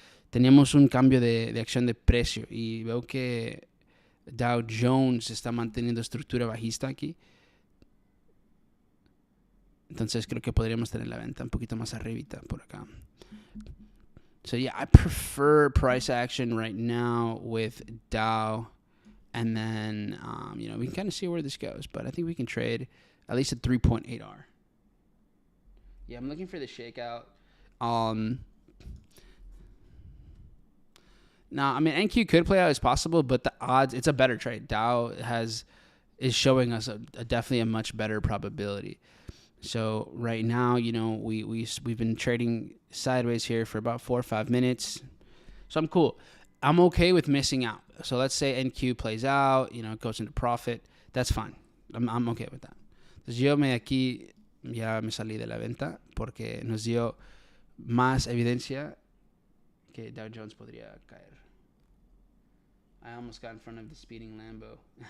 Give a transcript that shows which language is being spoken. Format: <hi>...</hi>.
<es>Teníamos un cambio de acción de precio y veo que Dow Jones está manteniendo estructura bajista aquí. Entonces creo que podríamos tener la venta un poquito más arribita por acá.</es> <en>So yeah, I prefer price action right now with Dow. And then, we can kind of see where this goes. But I think we can trade at least a 3.8R. Yeah, I'm looking for the shakeout. Now, I mean, NQ could play out as possible, but the odds, it's a better trade. Dow is showing us definitely a much better probability. So right now, we've been trading sideways here for about 4 or 5 minutes. So I'm cool. I'm okay with missing out. So let's say NQ plays out, goes into profit. That's fine. I'm okay with that.</en> <es>Entonces yo aquí ya me salí de la venta porque nos dio más evidencia que Dow Jones podría caer.</es> <en>I almost got in front of the speeding Lambo.</en>